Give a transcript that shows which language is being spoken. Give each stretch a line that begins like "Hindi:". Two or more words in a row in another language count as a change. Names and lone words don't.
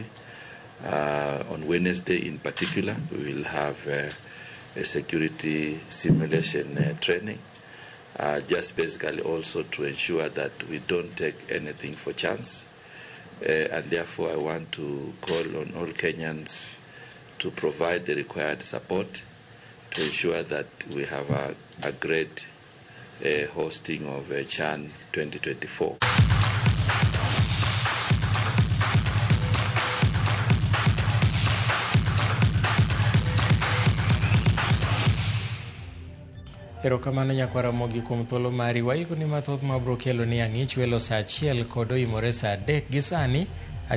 English: On Wednesday in particular, we will have a security simulation training, just basically also to ensure that we don't take anything for chance. And therefore I want to call on all Kenyans to provide the required support to ensure that we have a great hosting of CHAN 2024.
Luo (Kenya and Tanzania): Erokamano nyakwara mogi kuom thuolo mari. Waikoni mathoth mabro kelo ni ang'ich welo saa 1 kod oimore saa 3 gi sani.